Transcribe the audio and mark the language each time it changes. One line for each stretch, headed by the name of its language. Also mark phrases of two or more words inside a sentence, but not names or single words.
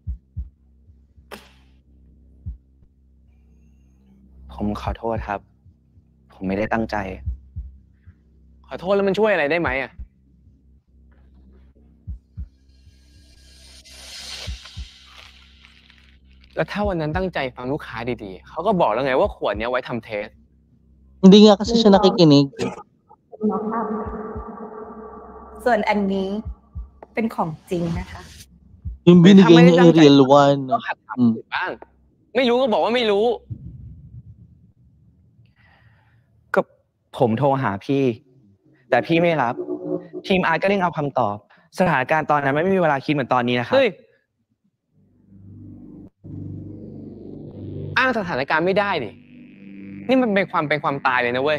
Thai: ผมขอโทษครับผมไม่ได้ตั้งใจ ขอโทษแล้วมันช่วยอะไรได้ไหมอ่ะแล้วถ้าวันนั้นตั้งใจฟังลูกค้าดีๆเขาก็บอกแล้วไงว่าขวดนี้ไว้ทำเทส
Filipino: Hindi nga kasi siya nakikinig.
Thai: ส่วนอันนี้เป็นของจริงนะคะ
Filipino: Yung binigay niya ay
English: real one.
Thai: ก็หัดทำบ้างไม่รู้ก็บอกว่าไม่รู้ ก็ผมโทรหาพี่แต่พี่ไม่รับทีม R ก็เร่งเอาคำตอบสถานการณ์ตอนนั้นไม่มีเวลาคิดเหมือนตอนนี้นะครับ อ้างสถานการณ์ไม่ได้ดินี่มันเป็นความตายเลยนะเว้ย